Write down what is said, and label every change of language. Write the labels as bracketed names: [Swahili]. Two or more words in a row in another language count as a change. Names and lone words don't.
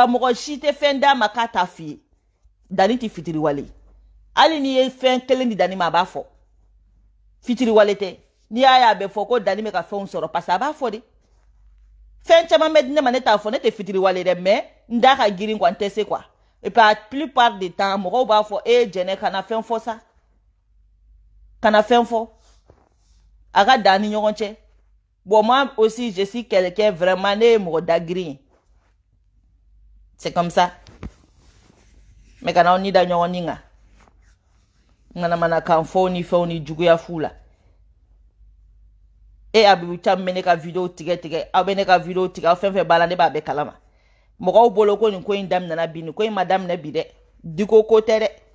[Bambara] mɔgɔ si tɛ fɛn d'a ma k'a t'a f'i ye danni tɛ fitiriwale hali n'i ye fɛn kelen di danni ma a b'a fɔ fitiriwale tɛ n'i y'a ye a bɛ fɔ ko danni bɛ ka fɛnw sɔrɔ [French] parce que [Bambara] a b'a fɔ de fɛn caman bɛ di ne ma ne t'a fɔ ne tɛ fitiriwale dɛ mais n da ka girin quoi n tɛ se quoi [French] et puis la plupart du temps [Bambara] mɔgɔw b'a fɔ jɛnɛ kana fɛn fɔ sa kana fɛn fɔ a ka dan ni ɲɔgɔn cɛ bon [French] moi aussi je suis quelqu'un vraiment [Bambara] ne ye mɔgɔ da girin ye [French] c'est comme ça mais [Bambara] kana aw ni da ɲɔgɔn ni kan ŋanamana kan fɔw ni fɛnw ni juguya fu la abibu caman bɛ ne ka video tigɛ aw bɛ ne ka video tigɛ aw fɛn fɛn b'a la ne b'a bɛɛ kalama mɔgɔw bolo ko nin ko in daminɛna bi nin ko in ma daminɛ bi dɛ diko ko tɛ dɛ